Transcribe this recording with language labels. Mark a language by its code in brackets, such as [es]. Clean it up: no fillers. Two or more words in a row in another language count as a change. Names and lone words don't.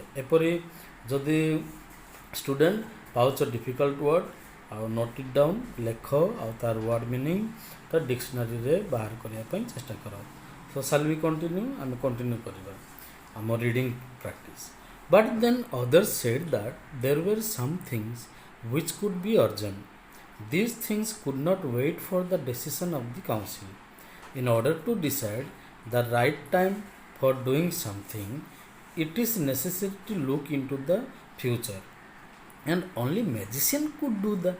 [or] ଏପରି ଯଦି ଷ୍ଟୁଡେଣ୍ଟ ପାଉଛ [en] difficult word [or] ଆଉ [en] note it down [or] ଲେଖ ଆଉ ତାର [en] word meaning [or] ତ ଡିକ୍ସନାରୀରେ ବାହାର କରିବା ପାଇଁ ଚେଷ୍ଟା କର. [en] So shall we continue [or] ଆମେ କଣ୍ଟିନ୍ୟୁ କରିବା ଆମ [en] reading practice. But then others said that there were some things which could be urgent. These things could not wait for the decision of the council. In order to decide the right time for doing something, it is necessary to look into the future, and only magician could do that.